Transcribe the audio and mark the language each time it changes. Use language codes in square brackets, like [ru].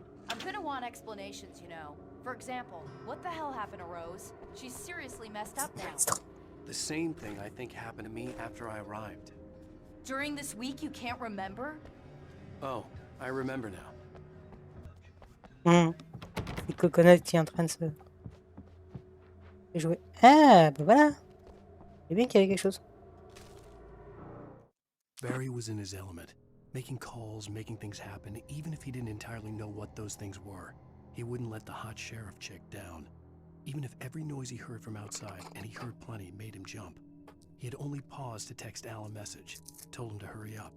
[en] I'm gonna want explanations, you know. For example, what the hell happened to Rose? She's seriously messed up now. The same thing I think happened to me after I arrived. During this week, you can't remember? Oh, I remember now. [fr] C'est Coconut qui est en train de se J'ai joué. Ah, bah voilà. C'est bien qu'il y avait quelque chose. [en] Barry was in his element, making calls, making things happen, even if he didn't entirely know what those things were. He wouldn't let the hot sheriff chick down. Even if every noise he heard from outside, and he heard plenty, made him jump. He had only paused to text Al a message, told him to hurry up.